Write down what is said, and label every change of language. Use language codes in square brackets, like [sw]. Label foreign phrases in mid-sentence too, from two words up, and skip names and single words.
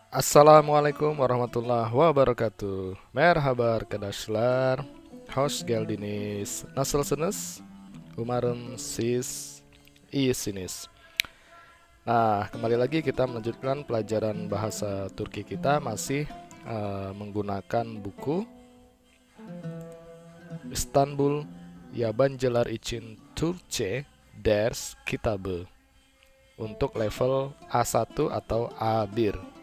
[ar] السلام عليكم ورحمة الله وبركاته. [tr] Merhaba arkadaşlar. Hoş geldiniz. Nasılsınız? Umarım siz iyisiniz. [id] Nah, kembali lagi kita melanjutkan pelajaran bahasa Turki kita masih menggunakan buku İstanbul Yabancılar için Türkçe Ders Kitabı untuk level A1 atau A1.